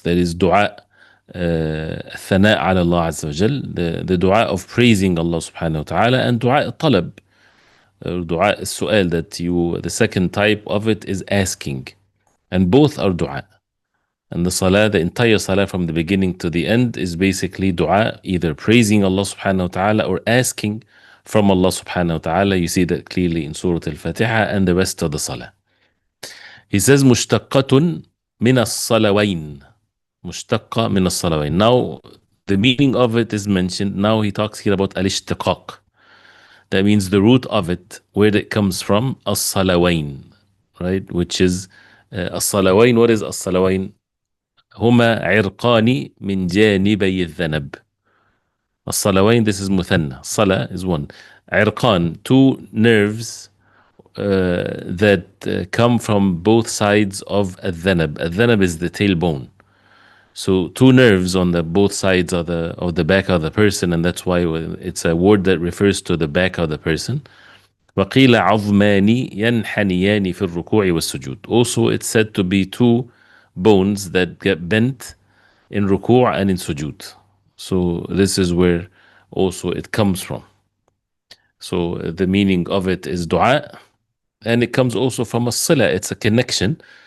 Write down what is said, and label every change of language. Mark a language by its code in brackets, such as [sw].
[en] There is dua [ar] الثناء على الله عز وجل, [en] the dua of praising Allah subhanahu wa ta'ala, and dua الطلب, dua السؤال, that you, the second type of it is asking, and both are dua. And the salah, the entire salah from the beginning to the end, is basically dua, either praising Allah subhanahu wa ta'ala or asking from Allah subhanahu wa ta'ala. You see that clearly in Surah Al-Fatiha and the rest of the salah. [ar] He says مشتقة من الصلوين. مشتقة من الصلوين. [en] Now the meaning of it is mentioned. Now he talks here about al-ishtiqaq. That means the root of it, where it comes from, as-salawain, right? Which is as-salawain. What is as-salawain? [ar] هما عرقان من جانبي الذنب. [en] الصلوين, this is مثنى. Salah is one. عرقان, two nerves that come from both sides of الذنب. الذنب is the tailbone. So two nerves on the both sides of the back of the person, and that's why it's a word that refers to the back of the person. [ar] وقيل عظمان ينحنيان في الركوع والسجود. [en] Also it's said to be two bones that get bent in ruku' and in sujud. So this is where also it comes from. So the meaning of it is dua, and it comes also from a sila, it's a connection.